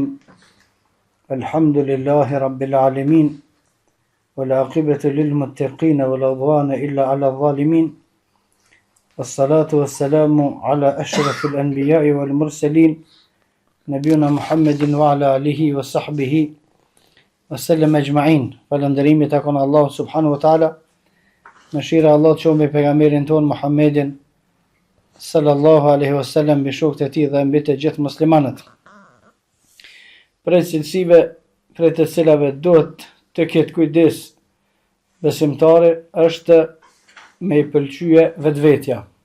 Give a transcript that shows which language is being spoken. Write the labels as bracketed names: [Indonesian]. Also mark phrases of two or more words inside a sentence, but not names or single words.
[Arabic] الحمد لله رب العالمين، والعاقبة للمتقين ولا عدوان إلا على الظالمين، والصلاة والسلام على أشرف الأنبياء والمرسلين نبينا محمد وعلى آله وصحبه وسلم أجمعين. [Albanian] Falënderimi takon Allahu [Arabic] سبحانه وتعالى. [Albanian] Mëshira Allah të qoftë me pejgamberin ton Muhammedin [Arabic] صلى الله عليه وسلم, [Albanian] me shokët e tij dhe mbi të gjithë muslimanët. Prej cilësive prej të cilave duhet të ketë kujdes besimtari është me i pëlqye vetvetja.